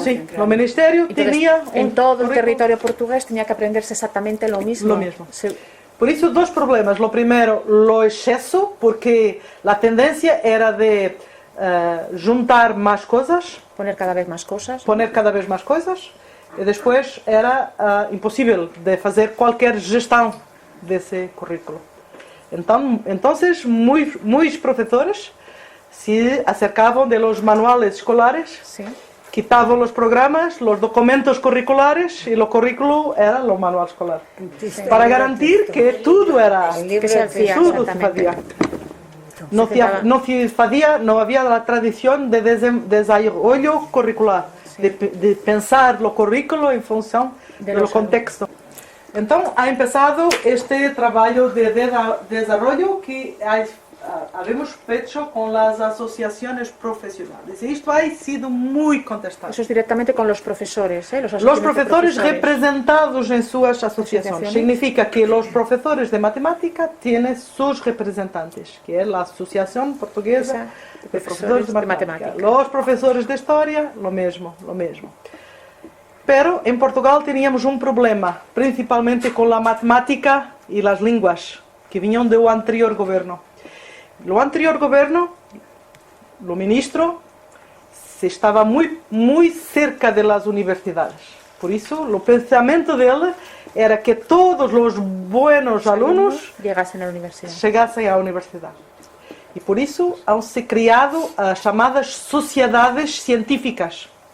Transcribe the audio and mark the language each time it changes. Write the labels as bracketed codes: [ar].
[es] Sí, el ministerio tenía en todo el territorio portugués tenía que aprenderse exactamente lo mismo. Lo mismo. Sí. Por eso dos problemas. Lo primero, lo exceso, porque la tendencia era de juntar más cosas. Poner cada vez más cosas. [pt] E depois era impossível de fazer qualquer gestão desse currículo. Então muitos professores se acercavam [es] de los manuales escolares, sí, [pt] quitavam os programas, os documentos curriculares e o currículo era o manual escolar. Sí. Para garantir que tudo era, [es] que se hacía, [pt] tudo se fazia. Não havia a tradição de desenvolvimento curricular. De pensar o currículo em função do contexto. Então, ha empezado este trabalho de desarrollo que habemos feito com as associações profissionais. E isto ha sido muito contestado. [es] Eso es directamente con los profesores, ¿eh? Los profesores representados en sus asociaciones. Significa que los profesores de matemática tienen sus representantes, que es la Asociación Portuguesa de Profesores de Matemática. Los profesores de Historia, lo mismo. Pero en Portugal teníamos un problema, principalmente con la matemática y las lenguas, que venían del anterior gobierno. Lo anterior gobierno, lo ministro, se estaba muy cerca de las universidades. Por eso, el pensamiento de él era que todos los buenos alumnos llegasen a la universidad. [pt] Chegassem à universidade. E por isso han-se criado as chamadas sociedades científicas.